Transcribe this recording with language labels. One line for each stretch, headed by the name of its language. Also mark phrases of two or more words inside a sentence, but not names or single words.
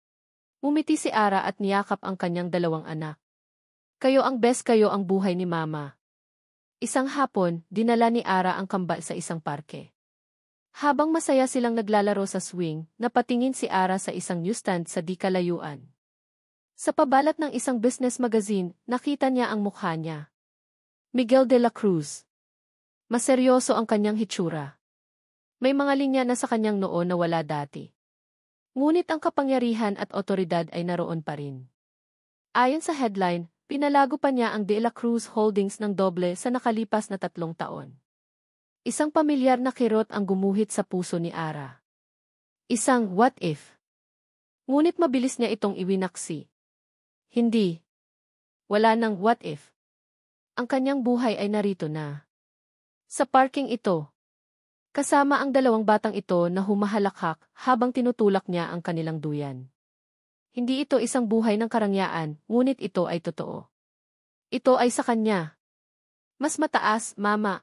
Filipino: Umiti si Ara at niyakap ang kanyang 2 anak. Kayo ang best, kayo ang buhay ni Mama. Isang hapon, dinala ni Ara ang kambal sa isang parke. Habang masaya silang naglalaro sa swing, napatingin si Ara sa isang newsstand sa di kalayuan. Sa pabalat ng isang
English: business magazine,
Filipino: nakita niya ang mukha niya. Miguel de la Cruz. Maseryoso ang kanyang hitsura. May mga linya na sa kanyang noo na wala dati. Ngunit ang kapangyarihan at otoridad ay naroon pa rin. Ayon sa headline, pinalago pa niya ang De La Cruz Holdings ng doble sa nakalipas na 3 taon. Isang pamilyar na kirot ang gumuhit sa puso ni Ara. Isang
English: what if?
Filipino: Ngunit mabilis niya itong iwinaksi. Hindi. Wala nang
English: what if.
Filipino: Ang kanyang buhay ay narito na. Sa parking ito. Kasama ang 2 batang ito na humahalakhak habang tinutulak niya ang kanilang duyan. Hindi ito isang buhay ng karangyaan, ngunit ito ay totoo. Ito ay sa kanya. Mas mataas, Mama.